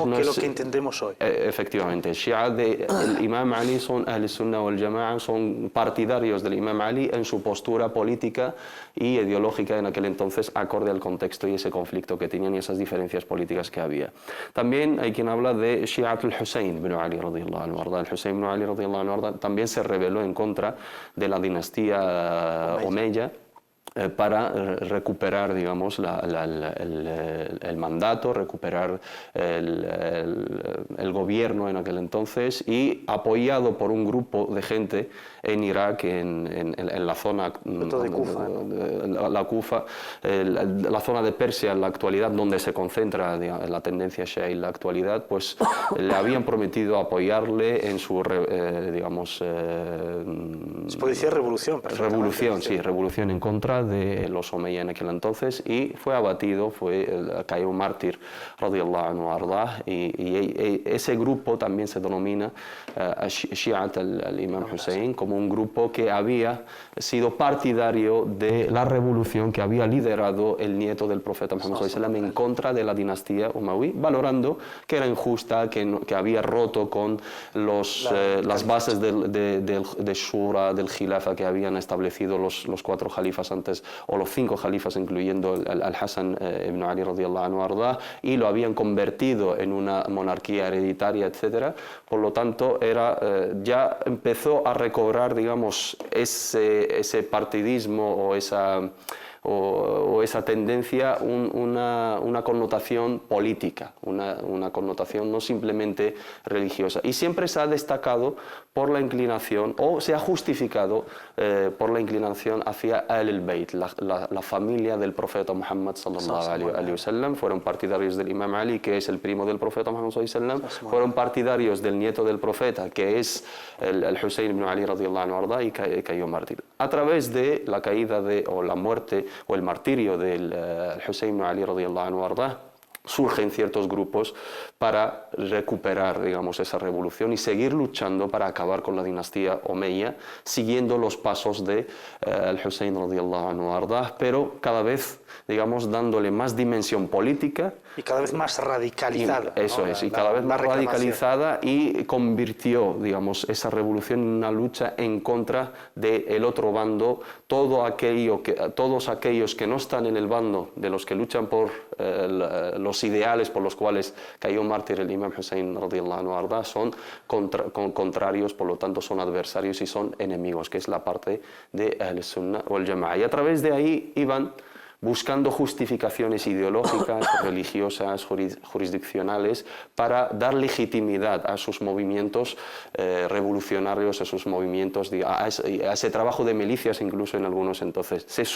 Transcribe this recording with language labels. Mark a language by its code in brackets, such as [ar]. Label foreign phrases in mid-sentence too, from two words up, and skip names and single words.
[es] no es lo que entendemos hoy. Efectivamente, Shia del Imam Ali son [ar] أهل السنة والجماعة, [es] son partidarios del Imam Ali en su postura política y ideológica en aquel entonces, acorde al contexto y ese conflicto que tenían y esas diferencias políticas que había. También hay quien habla de [ar] شيعة الحسين بن علي رضي الله عنه. [es] El Husayn ibn Ali [ar] رضي الله عنه [es] también se rebeló en contra de la dinastía Omeya para recuperar, digamos, el mandato, recuperar el gobierno en aquel entonces, y apoyado por un grupo de gente en Irak, en la zona de Kufa, ¿no? la zona de Persia en la actualidad, donde se concentra, digamos, la tendencia Shia en la actualidad, pues le habían prometido apoyarle en su, digamos... se puede decir revolución. Revolución, sí, revolución en contra de los Omeyyá en aquel entonces, y fue abatido, cayó mártir [ar] رضي الله عنه أرضاه, [es] y ese grupo también se denomina [ar] شيعة الإمام حسين, [es] como un grupo que había sido partidario de la revolución que había liderado el nieto del profeta Muhammad [ar] صلى الله عليه وسلم [es] en contra de la dinastía Umayyad, valorando que era injusta, que había roto con las bases de Shura, del Khilafa que habían establecido los cuatro califas antes, o los cinco califas, incluyendo al-Hasan ibn Ali [ar] رضي الله عنه أرضاه, [es] y lo habían convertido en una monarquía hereditaria, etc. Por lo tanto, ya empezó a recobrar, digamos, ese partidismo o esa tendencia, una connotación política, una connotación no simplemente religiosa. Y siempre se ha destacado por la inclinación, o se ha justificado por la inclinación hacia [ar] أهل البيت, [es] la familia del profeta Muhammad [ar] صلى الله عليه وسلم. [es] Fueron partidarios del Imam Ali, que es el primo del profeta Muhammad [ar] صلى الله عليه وسلم. [es] Fueron partidarios del nieto del profeta, que es el Husayn ibn Ali [ar] رضي الله عنه أرضاه, [es] y cayó mártir. A través de la caída o la muerte o el martirio del Husayn ibn Ali [ar] رضي الله عنه أرضاه, [es] surgen ciertos grupos para recuperar, digamos, esa revolución y seguir luchando para acabar con la dinastía Omeya, siguiendo los pasos de al-Husayn [ar] رضي الله عنه أرضاه, [es] pero cada vez, digamos, dándole más dimensión política y cada vez más radicalizada. Eso es, y cada vez más radicalizada, y convirtió, digamos, esa revolución en una lucha en contra del otro bando. Todos aquellos que no están en el bando de los que luchan por los ideales por los cuales cayó mártir el Imam Hussein [ar] رضي الله عنه أرضاه [es] son contrarios, por lo tanto son adversarios y son enemigos, que es la parte de [ar] أهل السنة والجماعة. [es] Y a través de ahí iban buscando justificaciones ideológicas, religiosas, jurisdiccionales, para dar legitimidad a sus movimientos revolucionarios, a sus movimientos, a ese trabajo de milicias incluso en algunos entonces.